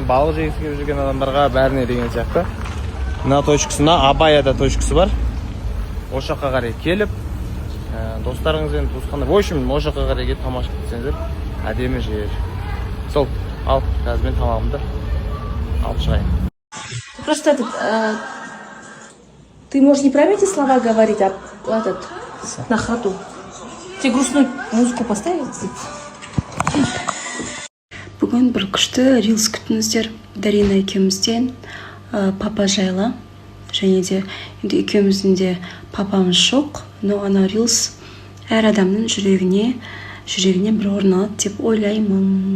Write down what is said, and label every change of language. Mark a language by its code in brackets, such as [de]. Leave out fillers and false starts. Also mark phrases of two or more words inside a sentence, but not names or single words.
[kk] Балық жегісі келіп жүрген адамдарға бәріне деген сияқты. Мына точкасына Абаяда точкасы бар. Осы жаққа қарай келіп, достарыңызбен, туысқандар, [ru] в общем, [kk] осы жаққа қарай келіп тамаша етсеңіздер, әдемі жер. Сол, ал, қазір мен тамағымды алып шығайын. [ru] Просто ты можешь неправильно эти слова говорить, а на ходу. Тебе грустную музыку поставить? [kk] Бүгін бір күшті рилс күтіңіздер. Дарина екеумізден папа жайлы. Және де екеуміздің де папамыз жоқ. Но ана рилс әр адамның жүрегіне бір орын алады деп ойлаймын.